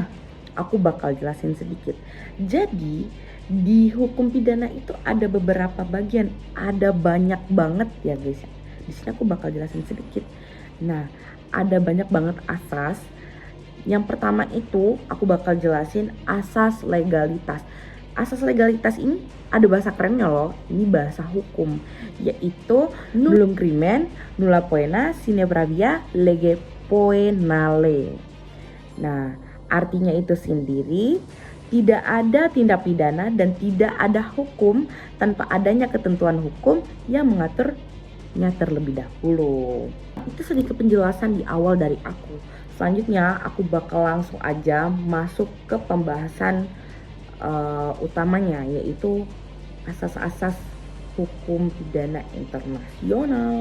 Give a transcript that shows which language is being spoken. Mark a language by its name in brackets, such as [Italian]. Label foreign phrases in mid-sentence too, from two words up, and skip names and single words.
[Indonesian] Aku bakal jelasin sedikit. Jadi di hukum pidana itu ada beberapa bagian, ada banyak banget ya guys. Di sini aku bakal jelasin sedikit. Nah, ada banyak banget asas. Yang pertama itu aku bakal jelasin asas legalitas. Asas legalitas ini ada bahasa kerennya loh, ini bahasa hukum, yaitu [Latin] nullum crimen, nulla poena, sine pravia, lege poenale. [Indonesian] Nah, artinya itu sendiri, tidak ada tindak pidana dan tidak ada hukum tanpa adanya ketentuan hukum yang mengaturnya terlebih dahulu. Itu sedikit penjelasan di awal dari aku. Selanjutnya aku bakal langsung aja masuk ke pembahasan utamanya, yaitu asas-asas hukum pidana internasional.